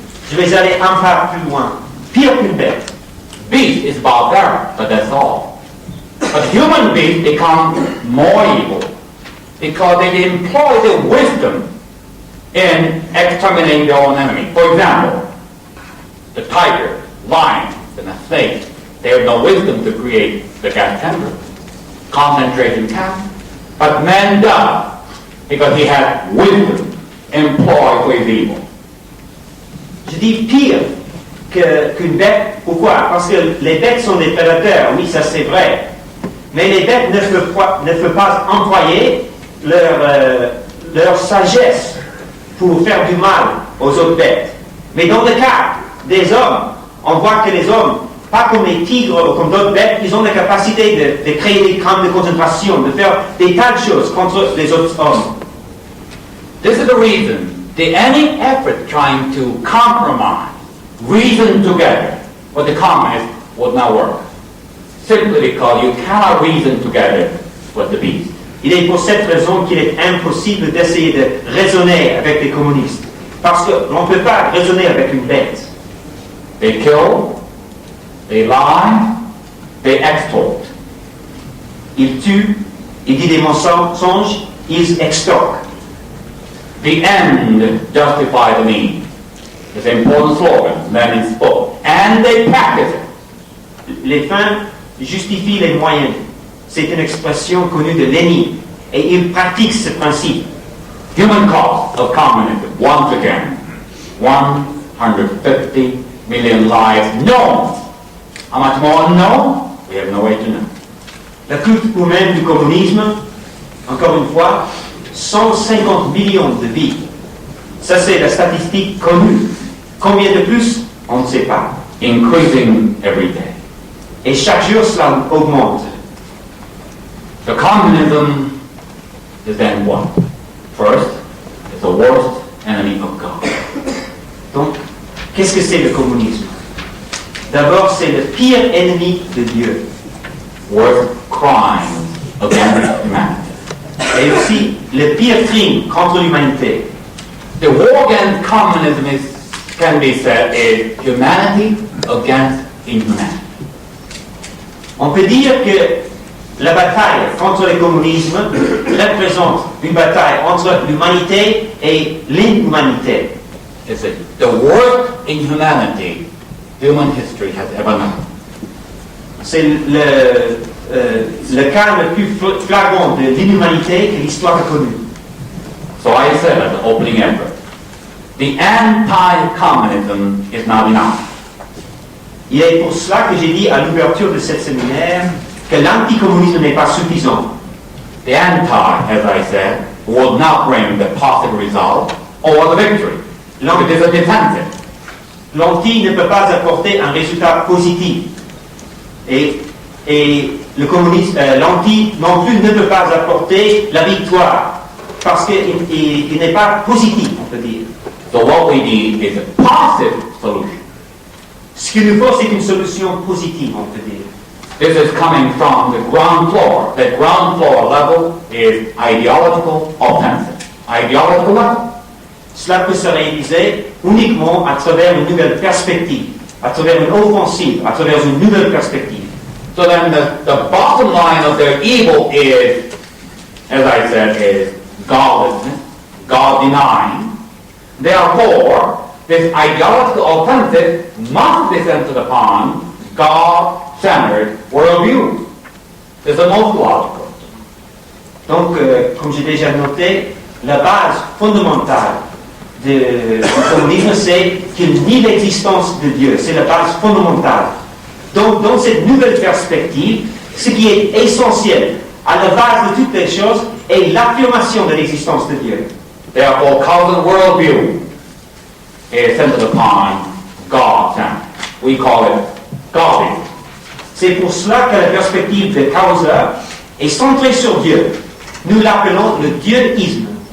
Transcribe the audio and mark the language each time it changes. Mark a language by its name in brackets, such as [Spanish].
[French] Je vais aller un pas plus loin, pire qu'une bête. [English] Beast is barbaric, but that's all. But human beings become more evil because they employ their wisdom in exterminating their own enemy. For example, the tiger, lion, and the snake, they have no wisdom to create the gas chamber, concentration camp. But man does, because he has wisdom employed for his evil. [French] Je dis pire qu'une bête. Pourquoi? Parce que les bêtes sont des prédateurs, oui, ça c'est vrai. Mais les bêtes ne peuvent pas employer leur sagesse pour faire du mal aux autres bêtes. Mais dans le cas des hommes, on voit que les hommes, pas comme les tigres ou comme d'autres bêtes, ils ont la capacité de créer des camps de concentration, de faire des tas de choses contre les autres hommes. [English] This is the reason any effort trying to compromise, reason together, with the communists would not work. Simply because you cannot reason together with the beast. [French] Il est pour cette raison qu'il est impossible d'essayer de raisonner avec les communistes. Parce que l'on ne peut pas raisonner avec une bête. [English] They kill, they lie, they extort. [French] Ils tuent, ils disent des mensonges, ils extorquent. [English] The end justifies the means. It's an important slogan Lenin spoke. And they practice it. [French] Les fins justifient les moyens. C'est une expression connue de Lénine. Et il pratique ce principe. [English] Human cost of communism, once again, 150 million lives known. How much more unknown? We have no way to know. [French] La coûte humaine du communisme, encore une fois, 150 millions de vies. Ça, c'est la statistique connue. Combien de plus? On ne sait pas. [English] Increasing every day. [French] Et chaque jour, cela augmente. [English] The communism is then what? First, it's the worst enemy of God. [French] Donc, qu'est-ce que c'est le communisme? D'abord, c'est le pire ennemi de Dieu. [English] Worst crimes against humanity. [French] Et aussi, le pire crime contre l'humanité. [English] The war against communism can be said is humanity against inhumanity. [French] On peut dire que la bataille contre le communisme représente une bataille entre l'humanité et l'inhumanité. [English] It's the worst inhumanity human history has ever known. [French] C'est le cas le plus flagrant de l'inhumanité que l'histoire a connu. [English] So I said at the opening effort, the anti-communism is not enough. [French] Il est pour cela que j'ai dit à l'ouverture de cette séminaire que l'anticommunisme n'est pas suffisant. [English] The anti, as I said, will not bring the positive result or the victory. It is a defensive. [French] L'anti ne peut pas apporter un résultat positif. Et le communisme, l'anti non plus ne peut pas apporter la victoire. Parce qu'il n'est pas positif, on peut dire. [English] So what we need is a positive solution. [French] Ce qu'il nous faut, c'est une solution positive, on peut dire. [English] This is coming from the ground floor. That ground floor level is ideological offensive. Ideological level. [French] Cela peut se réaliser uniquement à travers une nouvelle perspective, à travers une offensive, à travers une nouvelle perspective. [English] So then the bottom line of their evil is, as I said, is godlessness, God denying. Therefore, this ideological offensive must be centered upon God-centered worldview. This is the most logical. [French] Donc, comme j'ai déjà noté, la base fondamentale du communisme, c'est qu'il nie l'existence de Dieu. C'est la base fondamentale. Donc, dans cette nouvelle perspective, ce qui est essentiel à la base de toutes les choses est l'affirmation de l'existence de Dieu. [English] Therefore, Causa's worldview is centered upon God-centered. We call it Godism. [French] C'est pour cela que la perspective de Causa est centrée sur Dieu. Nous l'appelons le dieuisme.